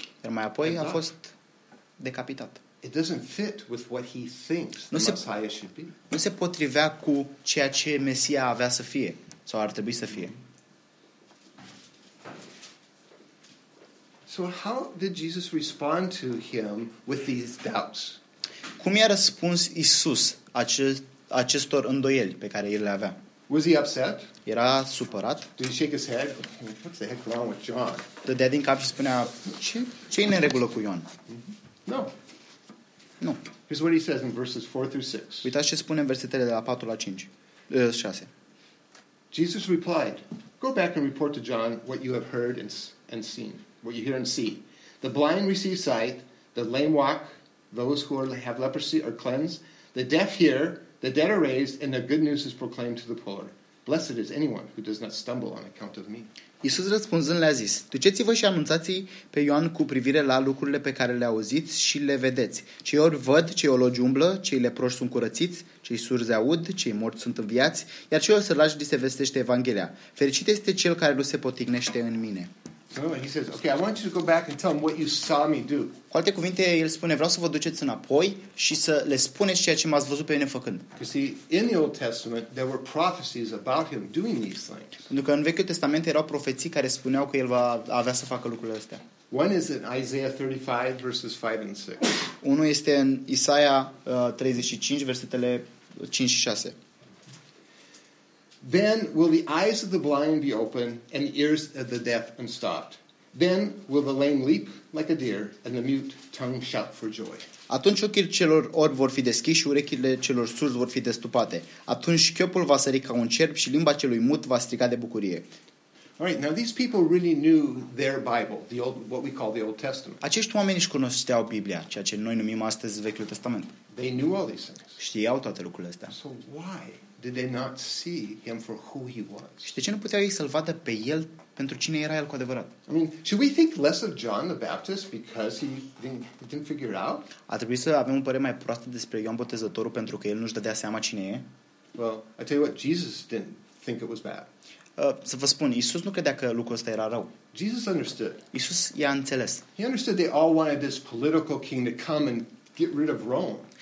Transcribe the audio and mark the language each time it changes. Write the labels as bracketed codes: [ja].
[ro] iar mai apoi a fost decapitat. [en] It doesn't fit with what he thinks the Messiah should be. [ro] Nu se potrivea cu ceea ce Mesia avea să fie sau ar trebui să fie. [en] So how did Jesus respond to him with these doubts? [ro] Cum i-a răspuns Isus acestor îndoieli pe care el le avea? [en] Was he upset? [ro] Era supărat? [en] Did he shake his head? What's the heck wrong with John? [ro] Dădea din cap și spunea, ce e neregulă cu Ioan? [en] No. [ro] No. [en] Here's what he says in verses 4 through 6. [ro] Uitați ce spune în versetele de la 4 la 5. 6. [en] Jesus replied, go back and report to John what you have heard and seen. What you hear and see. The blind receive sight, the lame walk, those who have leprosy are cleansed, the deaf hear, the dead are raised, and the good news is proclaimed to the poor. Blessed is anyone who does not stumble on account of me. [ro] Iisus răspunzând le-a zis, duceți-vă și anunțați-i pe Ioan cu privire la lucrurile pe care le auziți și le vedeți. Cei ori văd, cei ologi umblă, cei leproși sunt curățiți, cei surzi aud, cei morți sunt înviați, iar cei ori sărași li se vestește Evanghelia. Fericit este cel care nu se potignește în mine. [en] He says, okay, I want you to go back and tell them what you saw me do. [ro] Cu alte cuvinte, el spune, vreau să vă duceți înapoi și să le spuneți ceea ce m-ați văzut pe mine făcând. [en] You see, in the Old Testament, there were prophecies about him doing these things. [ro] Pentru că în Vechiul Testament erau profeții care spuneau că el va avea să facă lucrurile astea. [en] One is in Isaiah 35, verses 5 and 6. [ro] Unul este în Isaia 35, versetele 5 și 6. [en] Then will the eyes of the blind be open and the ears of the deaf unstopped. Then will the lame leap like a deer and the mute tongue shout for joy. [ro] Atunci ochii celor orbi vor fi deschiși și urechile celor surzi vor fi destupate. Atunci chiopul va sări ca un cerb și limba celui mut va striga de bucurie. [en] All right, now these people really knew their Bible, the old, what we call the Old Testament. [ro] Acești oameni își cunoșteau Biblia, ceea ce noi numim astăzi Vechiul Testament. [en] They knew all these things. [ro] Știau toate lucrurile astea. [en] So why did they not see him for who he was? [ro] Și de ce nu puteau ei să-l vadă pe el pentru cine era el cu adevărat? [en] I mean, should we think less of John the Baptist because he didn't figure out? [ro] Ar trebui să avem o părere mai proastă despre Ioan Botezătorul pentru că el nu-și dădea seama cine e? [en] Well, I tell you what, Jesus didn't think it was bad. [ro] Să vă spun, Iisus nu credea că lucrul ăsta era rău. [en] Jesus understood. [ro] Iisus i-a înțeles. [en] He understood they all wanted this political king to come and get rid of Rome.